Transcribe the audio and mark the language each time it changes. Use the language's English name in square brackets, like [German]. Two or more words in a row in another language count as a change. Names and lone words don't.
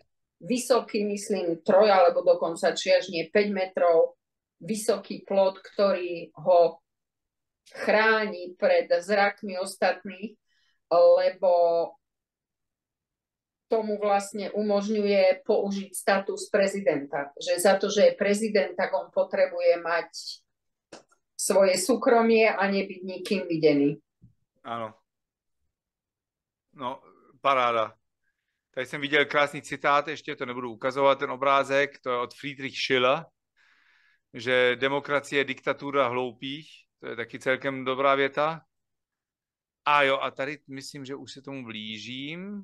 [Slovak] Vysoký, myslím, 3 alebo dokonca či až nie 5 metrov, vysoký plot, ktorý ho chráni pred zrakmi ostatných, lebo tomu vlastne umožňuje použiť status prezidenta. Že za to, že je prezident, tak on potrebuje mať svoje súkromie a nebyť nikým videný. [Czech] Ano. No, paráda. Tady jsem viděl krásný citát, ještě to nebudu ukazovat, ten obrázek, to je od Friedrich Schiller, že demokracie je diktatura hloupých, to je taky celkem dobrá věta. A jo, a tady myslím, že už se tomu blížím.